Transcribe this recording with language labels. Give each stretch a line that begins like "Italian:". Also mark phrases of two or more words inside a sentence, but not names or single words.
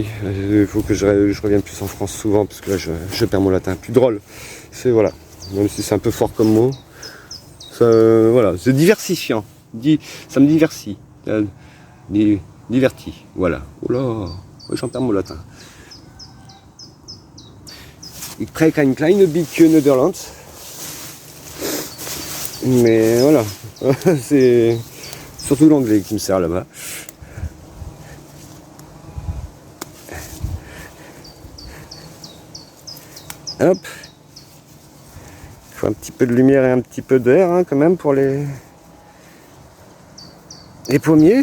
French: Il faut que je revienne plus en France souvent, parce que là je perds mon latin. Plus drôle. C'est voilà, même si c'est un peu fort comme mot. Ça, voilà, c'est diversifiant. Ça me divertit. Diverti, voilà. Oh là, j'en perds mon latin.
Dutch: Ik spreek een klein beetje Nederlands.
French: Mais voilà, c'est surtout l'anglais qui me sert là-bas. Hop. Il faut un petit peu de lumière et un petit peu d'air, hein, quand même, pour les pommiers.